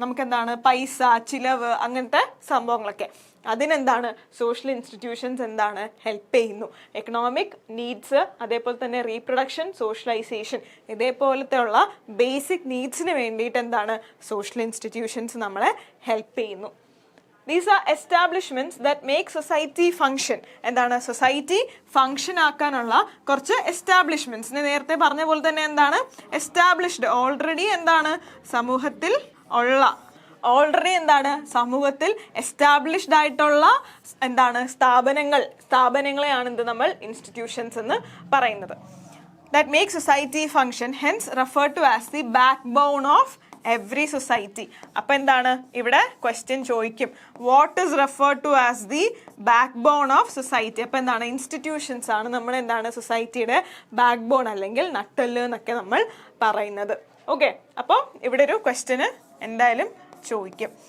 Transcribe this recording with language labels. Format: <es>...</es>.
<ml>നമുക്ക് എന്താണ് പൈസ, ചിലവ്, അങ്ങനത്തെ സംഭവങ്ങളൊക്കെ അതിനെന്താണ് സോഷ്യൽ ഇൻസ്റ്റിറ്റ്യൂഷൻസ് എന്താണ് ഹെൽപ്പ് ചെയ്യുന്നു. എക്കണോമിക് നീഡ്സ്, അതേപോലെ തന്നെ റീപ്രൊഡക്ഷൻ, സോഷ്യലൈസേഷൻ, ഇതേപോലത്തെ ഉള്ള ബേസിക് നീഡ്സിന് വേണ്ടിയിട്ട് എന്താണ് സോഷ്യൽ ഇൻസ്റ്റിറ്റ്യൂഷൻസ് നമ്മളെ ഹെൽപ്പ് ചെയ്യുന്നു.</ml> <en>These are establishments that make society function.</en> <ml>എന്താണ് സൊസൈറ്റി ഫങ്ഷൻ ആക്കാനുള്ള കുറച്ച് എസ്റ്റാബ്ലിഷ്മെന്റ്സ്. നേരത്തെ പറഞ്ഞ പോലെ തന്നെ എന്താണ് എസ്റ്റാബ്ലിഷ്ഡ്, ഓൾറെഡി എന്താണ് സമൂഹത്തിൽ ഉള്ള, ഓൾറെഡി എന്താണ് സമൂഹത്തിൽ എസ്റ്റാബ്ലിഷ്ഡ് ആയിട്ടുള്ള എന്താണ് സ്ഥാപനങ്ങളെയാണ് എന്ത് നമ്മൾ ഇൻസ്റ്റിറ്റ്യൂഷൻസ് എന്ന് പറയുന്നത്.</ml> <en>That make society function, hence referred to as the backbone of every society.</en> <ml>അപ്പൊ എന്താണ് ഇവിടെ ക്വസ്റ്റ്യൻ ചോദിക്കും,</ml> <en>What is referred to as the backbone of society.</en> <ml>അപ്പൊ എന്താണ് ഇൻസ്റ്റിറ്റ്യൂഷൻസ് ആണ് നമ്മൾ എന്താണ് സൊസൈറ്റിയുടെ ബാക്ക് ബോൺ അല്ലെങ്കിൽ നട്ടെല്ല് എന്നൊക്കെ നമ്മൾ പറയുന്നത്. ഓക്കെ, അപ്പോൾ ഇവിടെ ഒരു ക്വസ്റ്റ്യന് എന്തായാലും ചോദിക്കും.</ml>